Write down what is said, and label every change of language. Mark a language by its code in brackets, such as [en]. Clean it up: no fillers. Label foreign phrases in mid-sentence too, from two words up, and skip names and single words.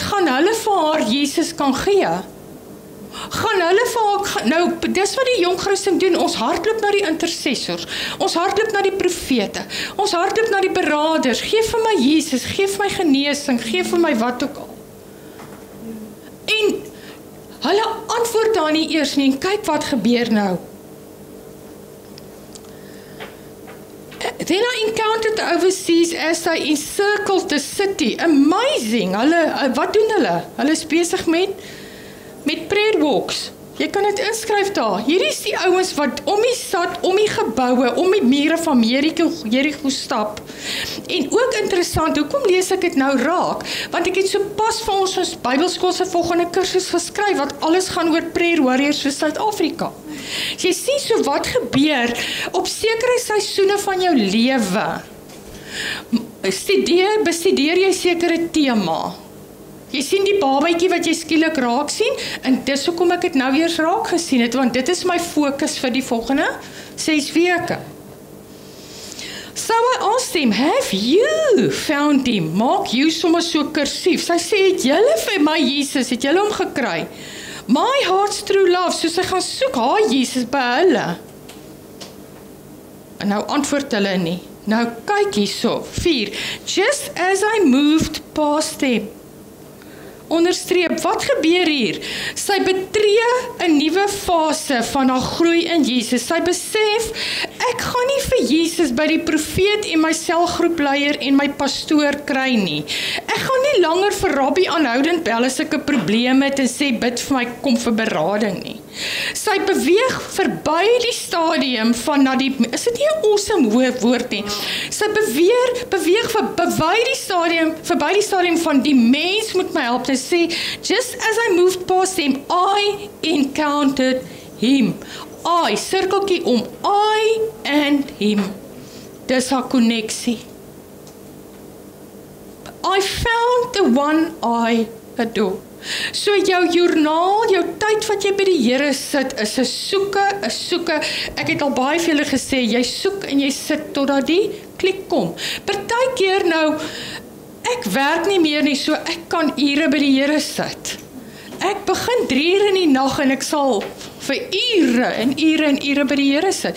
[af] Gaan hulle vir haar Jesus kan gee? Gaan hulle vir haar, nou, dis wat die jong Christen doen, ons hardloop na die intercessors, ons hardloop na die profete, ons hardloop na die beraders, geef vir my Jesus, geef my genesing, geef vir my wat ook al. En hulle antwoord daar nie eers nie, en kyk wat gebeur nou. [en] Then I encountered the overseas as they encircled the city. Amazing, [af] wat doen hulle? Hulle is besig met [en] prayer walks. [af] Jy kan dit inskryf daar. Hierdie is die ouens wat om die stad, om die geboue, om die mure van Jericho stap. En ook interessant, hoekom lees ek dit nou raak? Want ek het so pas vir ons Bybelskool se volgende kursus geskryf, wat alles gaan oor [en] prayer warriors [af] vir Suid-Afrika. Jy sien so wat gebeur op sekere seisoene van jou lewe. Bestudeer jy sekere tema. Jy sien die babatjie wat jy skielik raak sien, en dis hoekom ek dit nou eers raak gesien het, want dit is my fokus vir die volgende 6 weke. [en] So I asked him, have you found him? [af] Maak you sommer so kursief. Sy sê, het julle vir my Jesus, het julle hom gekry? [en] My heart's true love, [af] so sy gaan soek haar Jesus by hulle. En nou antwoord hulle nie. Nou kyk hierso, 4. [en] Just as I moved past them. [af] Onderstreep, wat gebeur hier? Sy betree 'n nuwe fase van haar groei in Jesus. Sy besef, ek gaan nie vir Jesus by die profeet en my selgroepleier en my pastoor kry nie. Ek gaan nie langer vir Rabbi aanhoudend bel as ek 'n probleem het en sê, bid vir my, kom vir berading nie. Sy beweeg verby die stadium van na die, is dit nie 'n awesome woord nie? Sy beweeg verby die stadium van die mens moet my help. Sy sê, [en] just as I moved past him, I encountered him. I, [af] sirkeltjie om, [en] I and him. [af] Dis haar koneksie. [en] I found the one I adore. [af] So jou joernaal, jou tyd wat jy by die Here sit, is 'n soeke. Ek het al baie vir julle gesê, jy soek en jy sit totdat die klik kom. Partykeer nou, ek werk nie meer nie, so ek kan ure by die Here sit. Ek begin 3 uur in die nag en ek sal vir ure by die Here sit.